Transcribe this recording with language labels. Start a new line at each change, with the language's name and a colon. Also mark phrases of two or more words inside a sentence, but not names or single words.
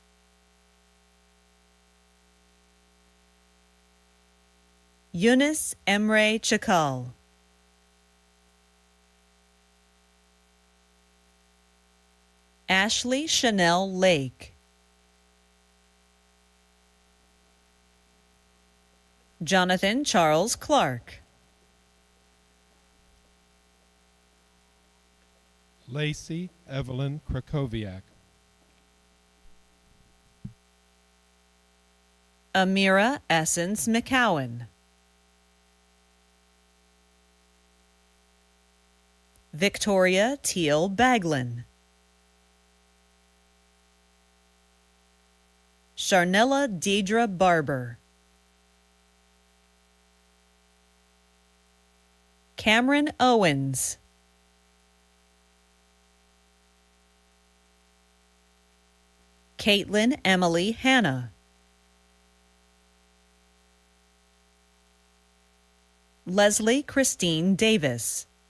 English: Eunice Emre Chakal. Ashley Chanel Lake. Jonathan Charles Clark. Lacey Evelyn Krakowiak. Amira Essence McCowan. Victoria Teal Baglin. Sharnella Deidre Barber. Cameron Owens. Caitlin Emily Hanna. Leslie Christine Davis.